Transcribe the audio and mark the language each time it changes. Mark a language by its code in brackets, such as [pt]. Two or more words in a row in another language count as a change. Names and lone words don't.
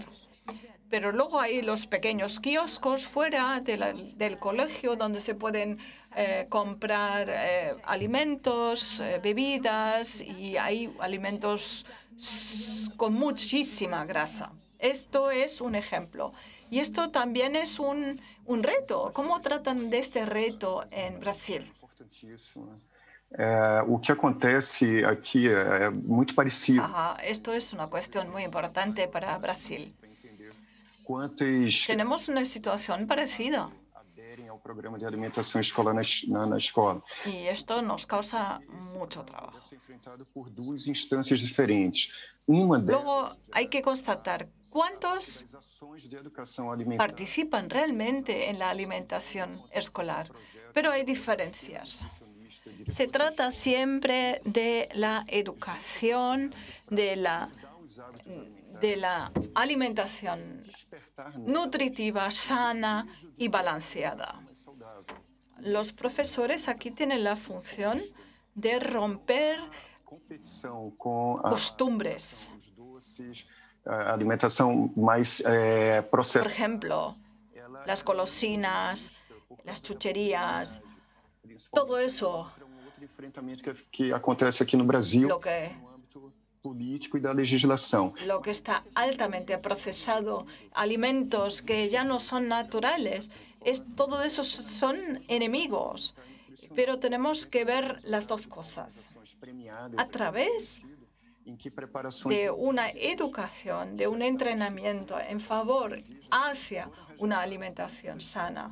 [es] Pero luego hay los pequeños kioscos fuera del colegio donde se pueden comprar alimentos, bebidas, y hay alimentos con muchísima grasa. Esto es un ejemplo. Y esto también es un reto. ¿Cómo tratan de este reto en Brasil? [pt] O que acontece aquí é muito parecido. [es] Esto es una cuestión muy importante para Brasil. [pt] Quantas [es] Tenemos una situación parecida. [pt] aderem ao programa de alimentação escolar na escola. [es] Y esto nos causa mucho trabajo. [pt] É enfrentado por duas instâncias diferentes. Uma delas [es] Luego hay que constatar cuántos [pt] das ações de educação alimentar [es] participan realmente en la alimentación escolar. Pero hay diferencias. Se trata siempre de la educación, de la alimentación nutritiva, sana y balanceada. Los profesores aquí tienen la función de romper costumbres. [pt] Alimentação mais [es] Por [pt] processada. [es] ejemplo, las golosinas, las chucherías, todo eso. [pt] Outro enfrentamento que acontece aqui no Brasil, [es] Lo que [pt] no âmbito político e da legislação. [es] Lo que está altamente procesado, alimentos que ya no son naturales, todo eso son enemigos. Pero tenemos que ver las dos cosas. A través de una educación, de un entrenamiento en favor hacia una alimentación sana.